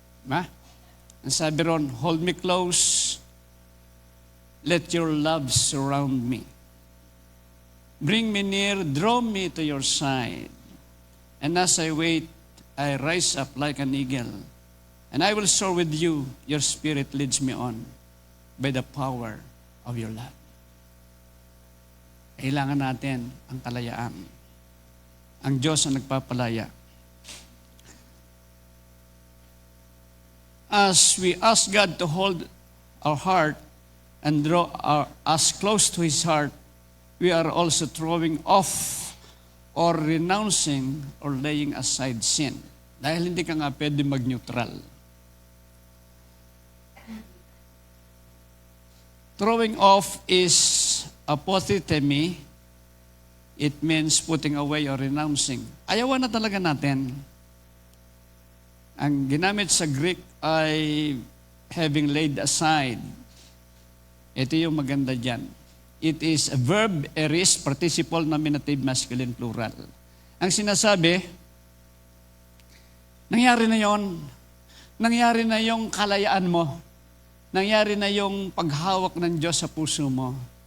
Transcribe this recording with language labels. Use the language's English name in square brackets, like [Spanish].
[Filipino] Ang sabi ron, [English] hold me close, let your love surround me. Bring me near, draw me to your side. And as I wait, I rise up like an eagle, and I will soar with you. Your spirit leads me on by the power of your love. [Filipino] Kailangan natin ang kalayaan. Ang Diyos ang nagpapalaya. [English] As we ask God to hold our heart and draw us close to His heart, we are also throwing off or renouncing or laying aside sin. [Filipino] Dahil hindi ka nga pwede mag-neutral. [English] Throwing off is apothitemi. It means putting away or renouncing. [Filipino] Ayawan na talaga natin. Ang ginamit sa Greek ay [English] having laid aside. [Filipino] Ito yung maganda dyan. [English] It is a verb, aorist, participle, nominative, masculine, plural. [Filipino] Ang sinasabi, nangyari na yon. Nangyari na yung kalayaan mo. Nangyari na yung paghawak ng Diyos sa puso mo.